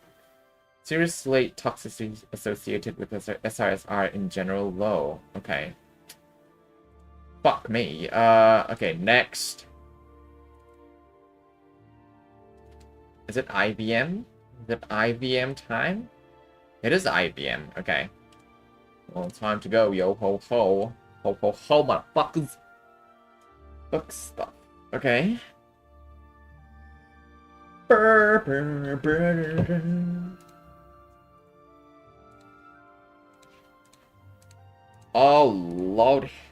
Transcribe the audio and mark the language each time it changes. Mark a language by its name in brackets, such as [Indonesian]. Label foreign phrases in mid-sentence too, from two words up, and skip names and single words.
[English] Serious late toxicities associated with SRS are in general low. Okay. Fuck me. Okay, next. Is it IBM? Is it IBM time? It is IBM. Okay. Well, time to go, yo ho ho. Ho ho ho, motherfuckers. Book stuff. Okay. Brr, brr, brr. Oh, Lord.